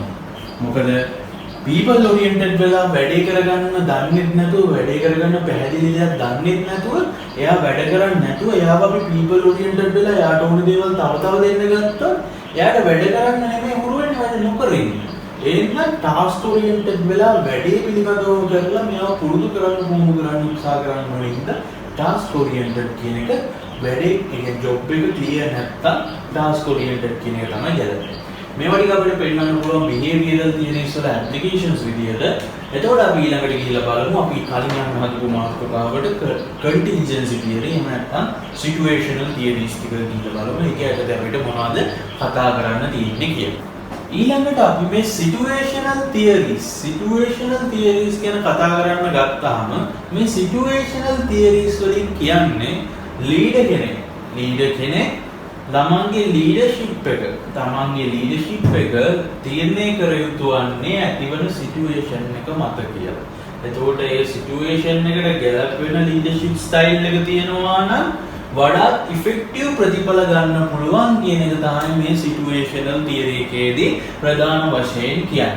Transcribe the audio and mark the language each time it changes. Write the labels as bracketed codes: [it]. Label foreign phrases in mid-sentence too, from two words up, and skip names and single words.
[si] මොකද [en] people oriented [si] වෙලා වැඩේ කරගන්න දන්නේ නැතුව වැඩේ කරගන්න පැහැදිලි දෙයක් දන්නේ නැතුව එයා වැඩ කරන්නේ නැතුව එයාව අපි [en] people oriented [si] වෙලා එයාට ඕන දේවල් තව දෙන්න ගත්තොත් එයාට වැඩ කරන්න නෙමෙයි හුරු වෙන්නේ වැඩ නොකර ඉන්නේ. එහෙනම් [en] task oriented [si] වෙලා වැඩේ පිළිබඳව කරලා මෙයාව පුරුදු කරන්න උත්සාහ කරන්න ඕනේ ඉඳ [en] task oriented [si] කියන එක වැඩේ ඒ job එක clear නැත්තම් [en] task oriented [si] කියන එක තමයි ගැලපෙන්නේ. මේවා ටික අපිට පෙන්නන්න පුළුවන් [en] behavioral theories [si] වල applications විදියට. එතකොට අපි ඊළඟට ගිහිල්ලා බලමු අපි කලින් යන හදපු මාතෘකාවට [en] contingency theory [si] එහෙම නැත්නම් [en] situational theories [si] ටික ගිහිල්ලා බලමු. ඒක ඇත්තට අපිට මොනවද කතා කරන්න තියෙන්නේ කියලා. ඊළඟට අපි මේ [en] situational theories [si] ගැන කතා කරන්න ගත්තාම මේ [en] situational theories [si] වලින් කියන්නේ leader කෙනෙක් තමන්ගේ leadership එක තීරණය කර යුතු වන්නේ ඇතිවන situation එක මත කියලා. එතකොට ඒ situation එකට ගැලපෙන [en] leadership style [si] එක තියෙනවා නම් වඩා effective ප්‍රතිඵල ගන්න පුළුවන් කියන එක තමයි මේ [en] situational theory [si] එකේදී ප්‍රධාන වශයෙන් කියන්නේ.